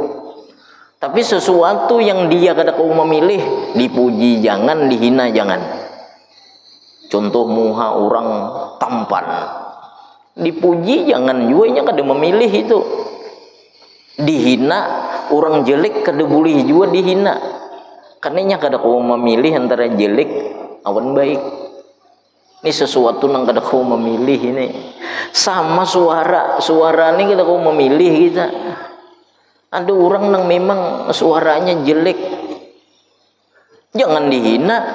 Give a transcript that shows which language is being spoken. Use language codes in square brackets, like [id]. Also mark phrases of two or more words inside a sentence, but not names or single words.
[bjn] Tapi sesuatu yang dia kada kau memilih, dipuji jangan, dihina jangan. Contoh muha orang tampan, dipuji jangan, juga inya kada memilih itu. Dihina orang jelek kada boleh juga dihina. Karena inya kada kau memilih antara jelek awan baik. Ini sesuatu yang kada kau memilih ini. Sama suara ini kada kau memilih kita. [id] Ada orang yang memang suaranya jelek, jangan dihina.